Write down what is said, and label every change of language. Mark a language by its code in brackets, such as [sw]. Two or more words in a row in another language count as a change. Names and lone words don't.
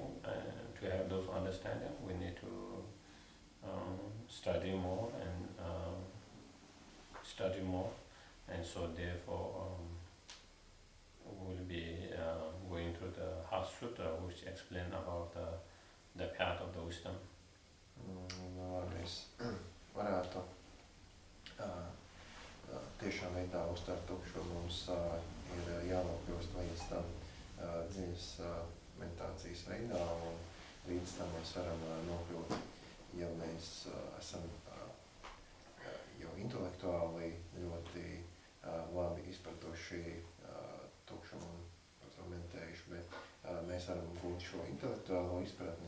[en] To have those understanding, we need to study more and so therefore we'll be going through the Heart Sutra, which explain about the path of the wisdom. [lv] Mēs varētu tiešām veidā uztvērt tukšumu, mums ir jānokļūst līdz tam dziļas meditācijas veidā, un līdz tam mēs varam nokļūt, ja mēs esam jau intelektuāli ļoti labi izpratuši tukšumu un fragmentējuši, bet mēs varam gūt šo intelektuālo izpratni.